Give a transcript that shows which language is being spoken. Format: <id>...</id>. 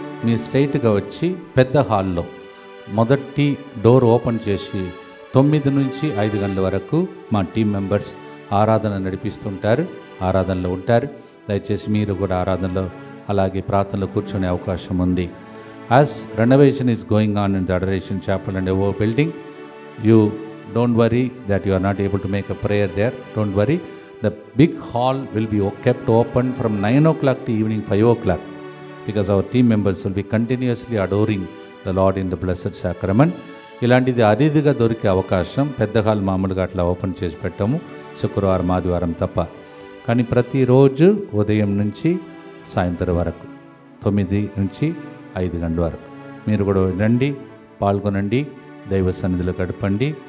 <te>మీరు స్ట్రైట్గా వచ్చి పెద్ద హాల్లో మొదటి డోర్ ఓపెన్ చేసి 9 నుంచి 5 గంటల వరకు మా టీం మెంబర్స్ ఆరాధన నడిపిస్తుంటారు, ఆరాధనలో ఉంటారు. దయచేసి మీరు కూడా ఆరాధనలో అలాగే ప్రార్థనలో కూర్చునే అవకాశం ఉంది.</te> <en>As renovation is going on in the adoration Chappell and oh building, you don't worry that you are not able to make a prayer there. Don't worry, the big hall will be kept open from 9 o'clock to evening 5 o'clock because our team members will be continuously adoring the Lord in the blessed sacrament.</en> <te>ఇలాంటిది అరుదుగా దొరికే అవకాశం. పెద్ద hall మామూలుగా అట్లా open చేసి పెట్టాము శుక్రవారం ఆదివారం తప్ప. కానీ ప్రతిరోజు ఉదయం నుంచి సాయంత్రం వరకు 9 నుంచి 5 గంటల వరకు మీరు కూడా రండి, పాల్గొనండి, దైవ సన్నిధిలో గడపండి.</te>